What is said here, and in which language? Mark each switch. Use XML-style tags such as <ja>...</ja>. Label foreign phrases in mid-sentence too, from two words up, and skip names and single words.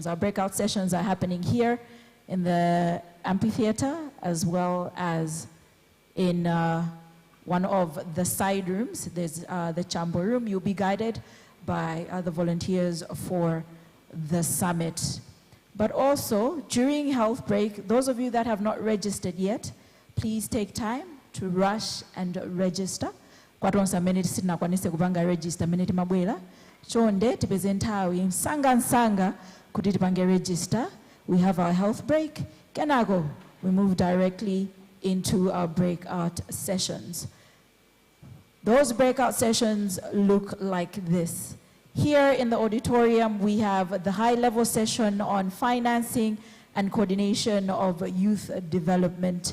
<en>Our breakout sessions are happening here in the amphitheater, as well as in one of the side rooms. There's the chamber room. You'll be guided by the volunteers for the summit. But also, during health break, those of you that have not registered yet, please take time to rush and register.</en> <ny>Chonde tipeze nthawi msanga kuti tipange register.</ny> <en>We have our health break. Kenako, we move directly into our breakout sessions. Those breakout sessions look like this. Here in the auditorium, we have the high-level session on financing and coordination of youth development.</en>